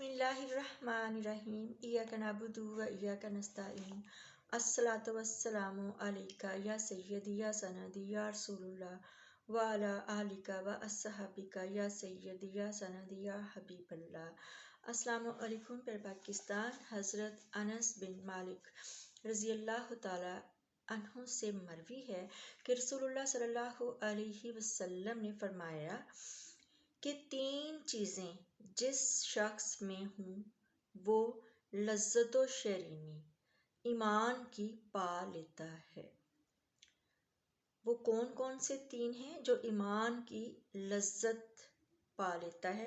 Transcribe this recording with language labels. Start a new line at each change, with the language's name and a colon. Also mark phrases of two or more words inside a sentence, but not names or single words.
Arabic: بسم الله الرحمن الرحيم إياك نعبد وإياك نستعين الصلاة والسلام عليك يا سيدي يا سندي يا رسول الله وعلى آلك وأصحابك يا سيدي يا سندي يا حبيب الله. السلام عليكم.
Urdu: پر پاکستان حضرت انس بن مالک
Arabic: رضي الله تعالى عنه
Urdu: سے مروی ہے کہ رسول اللہ
Arabic: صلى الله عليه وسلم
Urdu: نے فرمایا کہ 3 چیزیں جس شخص میں ہوں وہ لذت و شیرینی ایمان کی پا لیتا ہے. وہ کون کون سے 3 ہیں جو ایمان کی لذت پا لیتا ہے?